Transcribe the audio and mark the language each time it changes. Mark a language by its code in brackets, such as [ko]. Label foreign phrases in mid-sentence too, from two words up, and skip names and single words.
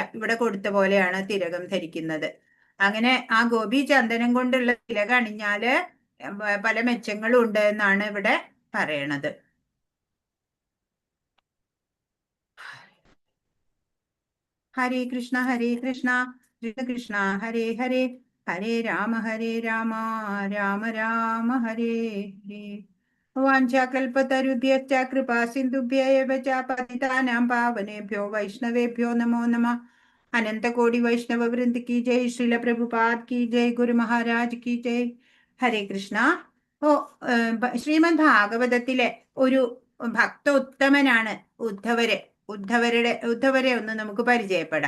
[ml] ഇവിടെ കൊടുത്ത പോലെയാണ് തിലകം ധരിക്കുന്നത്. അങ്ങനെ ആ ഗോപി ചന്ദനം കൊണ്ടുള്ള തിലകം അണിഞ്ഞാല് പല മെച്ചങ്ങളും ഉണ്ട് എന്നാണ് ഇവിടെ പറയണത്. [sa] ഹരേ കൃഷ്ണ ഹരേ കൃഷ്ണ കൃഷ്ണ കൃഷ്ണ ഹരേ ഹരേ, ഹരേ രാമ രാമ രാമ ഹരേ ഹരേ. വാഞ്ചാകൽപതരുഭ്യശ്ച കൃപാ സിന്ധുഭ്യൈവ ച പതിതാനാം പാവനേഭ്യോ വൈഷ്ണവേഭ്യോ നമോ നമഃ. [hi] अनन्तकोटि वैष्णव वृन्द की जय, श्रील प्रभुपाद की जय, गुरु महाराज की जय. [sa] ഹരേ കൃഷ്ണ. [ml] ശ്രീമദ് ഭാഗവതത്തിലെ ഒരു ഭക്ത ഉത്തമനാണ് ഉദ്ധവരെ ഒന്ന് നമുക്ക് പരിചയപ്പെടാം.